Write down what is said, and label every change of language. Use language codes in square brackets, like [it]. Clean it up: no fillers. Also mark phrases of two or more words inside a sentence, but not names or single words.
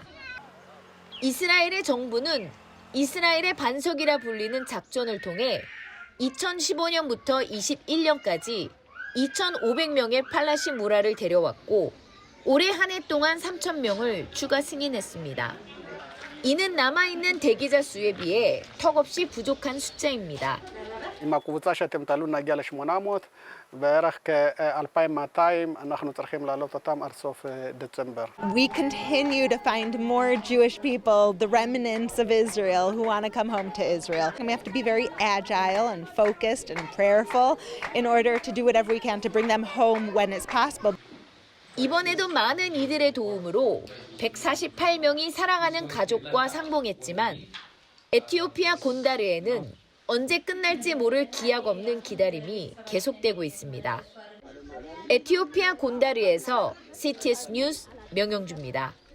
[ko] 이스라엘의 정부는 이스라엘의 반석이라 불리는 작전을 통해 2015년부터 21년까지 2,500명의 팔라시 무라를 데려왔고 올해 한 해 동안 3,000명을 추가 승인했습니다. 이는 남아있는 대기자 수에 비해 턱없이 부족한 숫자입니다. [he] עם הקבוצה שאתם תעלו נגיע ל-800, בערך כ-2,200 אנחנו צריכים לעלות אותם עד סוף דצמבר. [en] We continue to find more Jewish people, the remnants of Israel, who want to come home to Israel. And we have to be very agile and focused and prayerful in order to do whatever we can to bring them home when it's possible. [ko] 이번에도 많은 이들의 도움으로 148명이 사랑하는 가족과 상봉했지만 에티오피아 곤다르에는 언제 끝날지 모를 기약 없는 기다림이 계속되고 있습니다. 에티오피아 곤다르에서 CTS 뉴스 명영주입니다.